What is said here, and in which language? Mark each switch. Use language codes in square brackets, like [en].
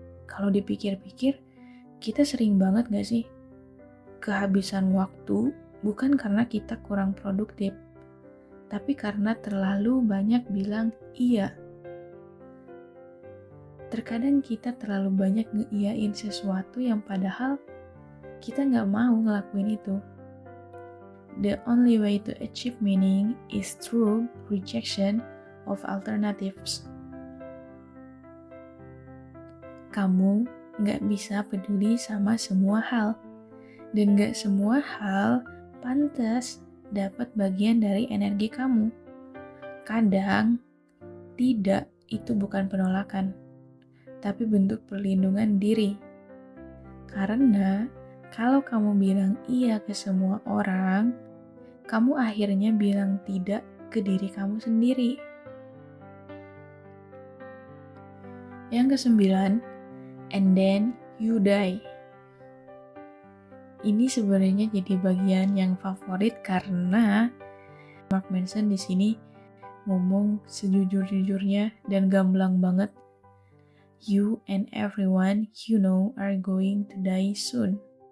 [id] Kalau dipikir-pikir, kita sering banget gak sih kehabisan waktu bukan karena kita kurang produktif, tapi karena terlalu banyak bilang iya. Terkadang kita terlalu banyak ngeiyain sesuatu yang padahal kita nggak mau ngelakuin itu. [en] The only way to achieve meaning is through rejection of alternatives. [id] Kamu nggak bisa peduli sama semua hal, dan nggak semua hal pantas dapat bagian dari energi kamu. Kadang, tidak itu bukan penolakan, tapi bentuk perlindungan diri. Karena kalau kamu bilang iya ke semua orang, kamu akhirnya bilang tidak ke diri kamu sendiri. Yang ke-9, [en] and then you die. [id] Ini sebenarnya jadi bagian yang favorit karena Mark Manson di sini ngomong sejujur-jujurnya dan gamblang banget. [en] You and everyone you know are going to die soon.